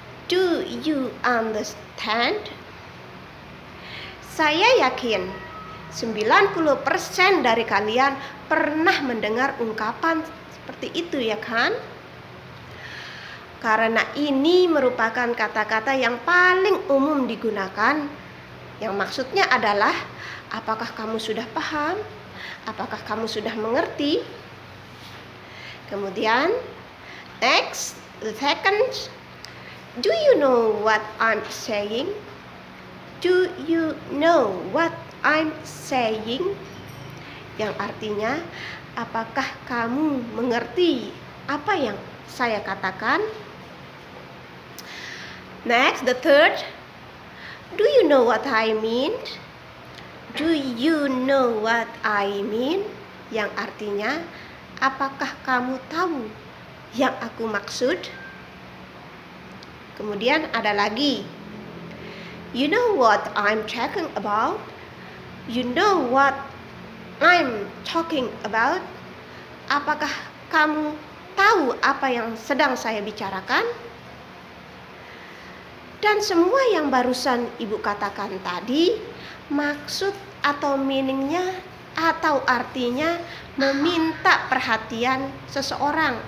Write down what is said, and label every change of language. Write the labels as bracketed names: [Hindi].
[English] Do you understand? [Indonesian] Saya yakin 90% dari kalian pernah mendengar ungkapan seperti itu, ya kan? Karena ini merupakan kata-kata yang paling umum digunakan, yang maksudnya adalah apakah kamu sudah paham? Apakah kamu sudah mengerti? Kemudian, [English] next, the second, do you know what I'm saying? Do you know what I'm saying? [Indonesian] Yang artinya, apakah kamu mengerti apa yang saya katakan? [English] Next, the third, do you know what I mean? Do you know what I mean? [Indonesian] Yang artinya, apakah kamu tahu yang aku maksud? Kemudian ada lagi, [English] you know what I'm talking about? You know what I'm talking about? [Indonesian] Apakah kamu tahu apa yang sedang saya bicarakan? Dan semua yang barusan Ibu katakan tadi, maksud atau meaningnya atau artinya meminta perhatian seseorang.